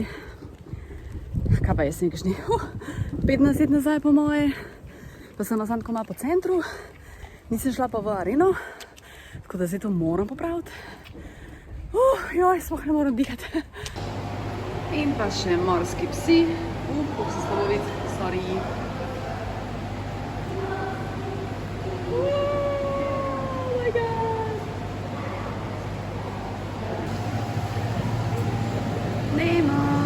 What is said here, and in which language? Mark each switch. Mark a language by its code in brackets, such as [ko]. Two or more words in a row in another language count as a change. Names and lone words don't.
[sl] Kaj pa jaz nekaj 15 let nazaj po moje. Pa sem samo tako malo po centru, nisem šla pa v areno, Tako da zdaj to moram popraviti. Joj, sploh ne moram dihati. In pa še morski psi. Kako se slabo vidi, [en] sorry. Oh my god. Nemo.